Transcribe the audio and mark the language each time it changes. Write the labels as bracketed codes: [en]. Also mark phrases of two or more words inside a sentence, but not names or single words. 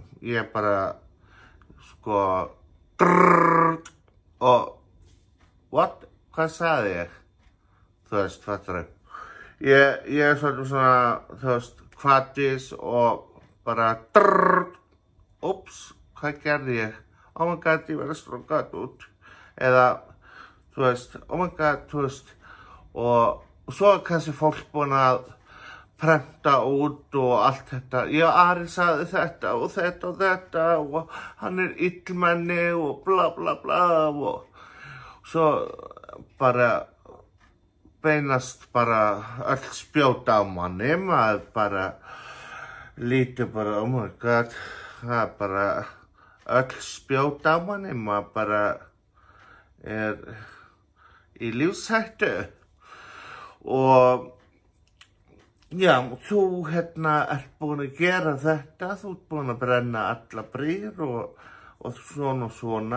[is] Ég bara, sko, og, what? Hvað sagði ég? Þú veist, fattar þau? Ég svolítið svona, þú veist, hvatis og bara, ups, hvað gerði ég? [en] Oh my god, [is] ég verði strókað út. Eða, þú veist, [en] oh my god, [is] þú veist, og svo kannski fólk búin að prenta út og allt þetta. Já, Ari sagði þetta og þetta og þetta og hann illmenni og bla bla bla og svo bara beinast bara öll spjóta á manni. Maður bara lítur bara, [en] oh my god, [is] það bara öll spjóta á manni. Maður bara í lífshættu og já, þú ert búin að gera þetta, þú ert búin að brenna alla brýr og svona.